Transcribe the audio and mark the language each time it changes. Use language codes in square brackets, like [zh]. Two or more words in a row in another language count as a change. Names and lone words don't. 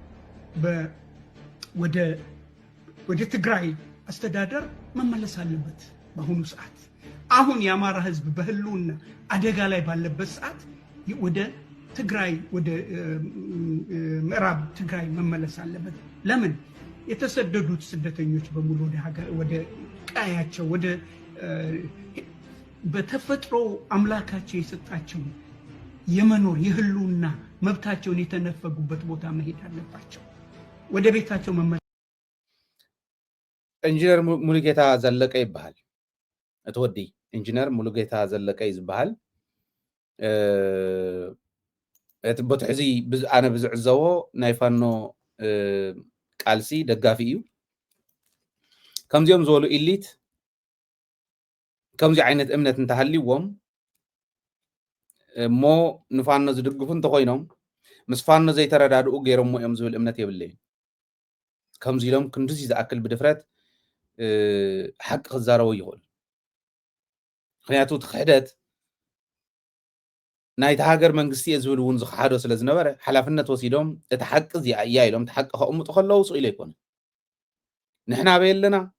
[am] ወደ ትግራይ አስተዳደር መመለስ አለበት። በአሁኑ ሰዓት አሁን የአማራ ህዝብ በህልውና አደጋ ላይ ባለበት ሰዓት ወደ ትግራይ ወደ ምዕራብ ትግራይ መመለስ አለበት። ለምን የተሰደዱት ስደተኞች በሙሉ ወደ ቀያቸው ወደ በተፈጥሮ አምላካቸው የሰጣቸው የመኖር የህልውና መብታቸውን የተነፈጉበት ቦታ መሄድ አለባቸው። ወደ ቤታቸው መመለስ። [ti] ኢንጂነር ሙሉጌታ ዘለቀ ይባሃል እትወዲ ኢንጂነር ሙሉጌታ ዘለቀ ይባሃል በቲ ሕዚ ኣነ ብዝዕዘቦ ናይ ፋኖ ቃልሲ ደጋፊ እዩ። ከምዚኦም ዝበሉ ኢሊት ከምዚ ዓይነት እምነት እንተሃልይዎም እሞ ንፋኖ ዝድግፉ እንተኮይኖም ምስ ፋኖ ዘይተረዳድኡ ገይሮሞ እዮም ዝብል እምነት የብለይን። ከምዚ ኢሎም ክንድዚ ዝኣክል ብድፍረት ሓቂ ክዛረቡ ይኽእል። ምክንያቱ እቲ ክሕደት ናይቲ ሃገር መንግስቲ ዝብል እውን ዝኸሓዶ ስለ ዝነበረ ሓላፍነት ወሲዶም እቲ ሓቂ እዚኣ እያ ኢሎም እቲ ሓቂ ከቕምጡ ከለዉ ስኢሉ ኣይኮነን ንሕና በየለና